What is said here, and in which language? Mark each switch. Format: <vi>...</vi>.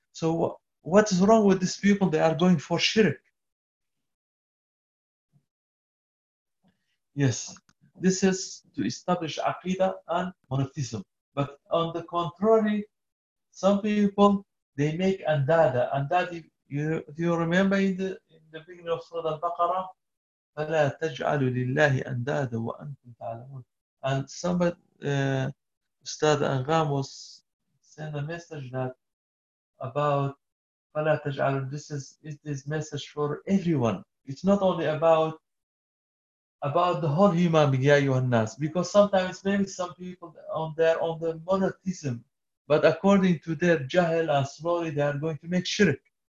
<en>So what is wrong with these people? They are going for shirk. Yes, this is to establish aqidah and monotheism. But on the contrary, some people, they make andada. Andada, do you remember in the beginning of Surah Al-Baqarah?</en> <ar>فلا تجعلوا لله أندادا وأنتم تعلمون.</ar> <en>And somebody, Ustad Angam, was sent a message that about</en> <ar>فلا تجعلوا,</ar> <en>this message for everyone. It's not only about about the whole human being,</en> <ar>ya ayyuha al-nas,</ar> <en>because sometimes maybe some people on there on the monotheism, but according to their jahil and slowly they are going to make shirk.</en>